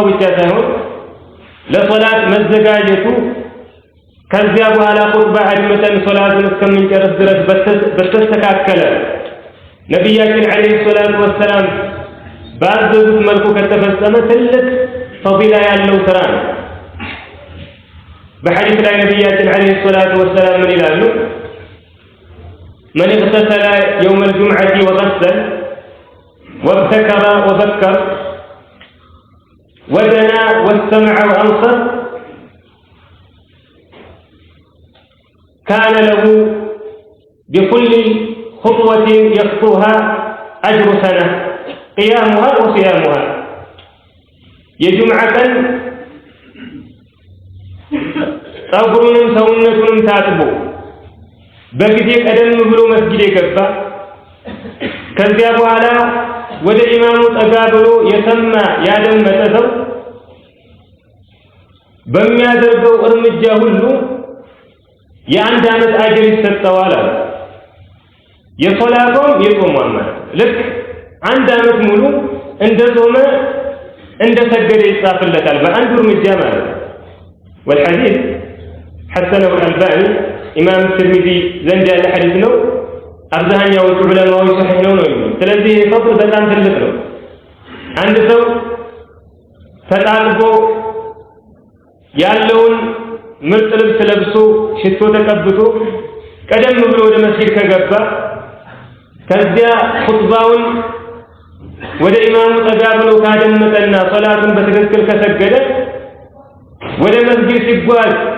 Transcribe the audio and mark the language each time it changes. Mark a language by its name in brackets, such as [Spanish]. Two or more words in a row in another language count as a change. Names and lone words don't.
[Amharic] ብቻ ሳይሆን ለሶላት መዘጋጀቱ ከዚያ በኋላ ኹጥባ አድምጠን ሶላቱን እስከምንጨርስ ድረስ በተስተካከለ ነብያችን አለይሂ ሰላቱ ወሰላም ባዘዙት መልኩ ከተፈጸመ ትልቅ ፈዲላ ያለው ስራ ነው። በሐዲስ ላይ ነብያችን አለይሂ ሰላቱ ወሰላም ምን ይላሉ? [Arabic] من اغتسل يوم الجمعة وغسل وابتكر وذكر ودنا واستمع وأنصت كان له بكل خطوة يخطوها أجر سنة قيامها وصيامها. [Amharic] የጁምዓ ቀን ጸጉሩንም ሰውነቱንም ታጥቦ በጊዜ ቀደም ብሎ መስጊድ የገባ ከዚያ በኋላ ወደ ኢማሙ ጠጋ ብሎ የሰማ ያደመጠ ሰው በሚያደርገው እርምጃ ሁሉ የአንድ ዓመት አጅር ይሰጠዋል አለ። የሶላቱም የጾሙም ማለት ልክ አንድ ዓመት ሙሉ እንደ ጾመ እንደ ሰገደ ይጻፍለታል በአንድ እርምጃ ማለት ነው። [Arabic] والحديث حسنه الألباني إمام الترمذي [Amharic] ዘንድ ያለ ሐዲስ ነው። አብዛኛዎቹ ዑለማዎች ሰሒህ ነው የሚሉት። ስለዚህ ፈضል በጣም ትልቅ ነው። አንድ ሰው ተጣጥቦ ያለውን ምርጥ ልብስ ለብሶ ሽቶ ተቀብቶ ቀደም ብሎ ወደ መስጊድ ከገባ ከዚያ ኹጥባውን ወደ ኢማሙ ጠጋ ብሎ ካደመጠና ሶላቱን በትክክል ከሰገደ ወደ መስጊድ ሲጓዝ